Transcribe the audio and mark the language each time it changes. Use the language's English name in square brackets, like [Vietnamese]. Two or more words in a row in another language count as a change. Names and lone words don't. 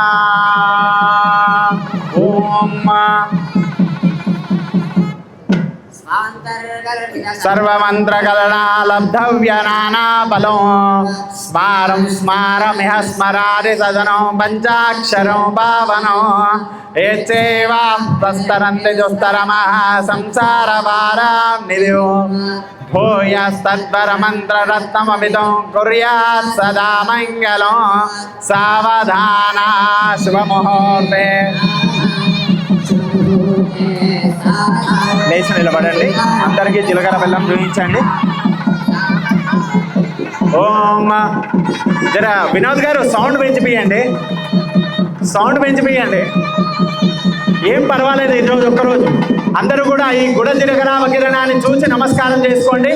[Sanskrit] ओम सर्वमंत्रकलना लब्धव्यनाना बलो स्मारं स्मारमिह स्मरादि सदनो पंचाक्षरो पावनो एचैवास्तरन्ति दुस्तरमः संसारभारां निधियो भूयस्तद्वरमन्त्ररत्नमभितो कुर्यात् सदा मङ्गलो। सावधाना शुभमुहूर्ते [Telugu] లేచి నిలబడండి. అందరికీ జీలకర్ర బెల్లం చూపించండి. ఓం జర వినోద్ గారు సౌండ్ పెంచిపియండి, సౌండ్ పెంచిపియండి. ఏం పర్వాలేదు, ఈరోజు ఒక్కరోజు అందరూ కూడా ఈ గుడ జీలకర్ర కిరణాన్ని చూసి నమస్కారం చేసుకోండి.